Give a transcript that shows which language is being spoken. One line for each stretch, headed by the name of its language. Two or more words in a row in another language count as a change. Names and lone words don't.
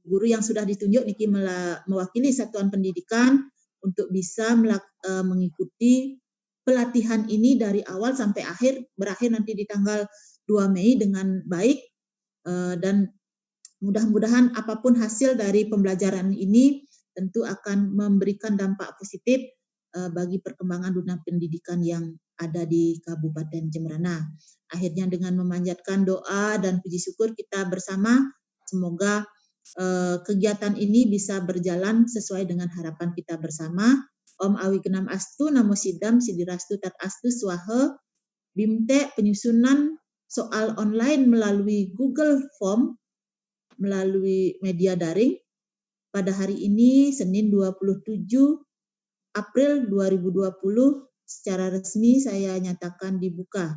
Indonesian: Guru yang sudah ditunjuk niki mewakili satuan pendidikan untuk bisa mengikuti pelatihan ini dari awal sampai berakhir nanti di tanggal 2 Mei dengan baik, dan mudah-mudahan apapun hasil dari pembelajaran ini tentu akan memberikan dampak positif bagi perkembangan dunia pendidikan yang ada di Kabupaten Jemberana. Akhirnya dengan memanjatkan doa dan puji syukur kita bersama, semoga kegiatan ini bisa berjalan sesuai dengan harapan kita bersama.
Sanskrit: ॐ अविघ्नम् अस्तु नमो सिद्धम् सिद्धिरस्तु तत् अस्तु स्वाहा.
Indonesian: BIMTEK penyusunan soal online melalui Google Form, melalui media daring. Pada hari ini, Senin 27 April 2020, secara resmi saya nyatakan dibuka.